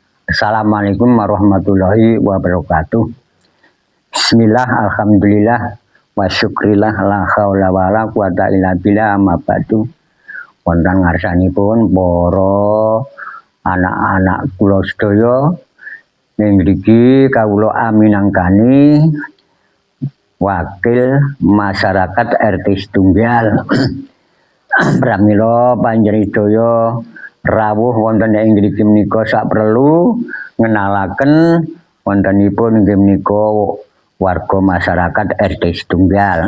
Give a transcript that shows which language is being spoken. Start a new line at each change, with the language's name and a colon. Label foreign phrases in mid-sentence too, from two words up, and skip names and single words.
Arabic: السلام عليكم ورحمة الله وبركاته. بسم الله، الحمد لله، وشكر الله، لا حول ولا قوة إلا بالله، أما بعد.
Javanese: Wonten ngarsanipun para anak-anak kula sedaya ing mriki kawula aminangkani wakil masyarakat RT Setunggal. Pramila panjenengan rawuh wonten ing mriki menika sak perlu ngenalaken wontenipun inggih menika warga masyarakat RT Setunggal.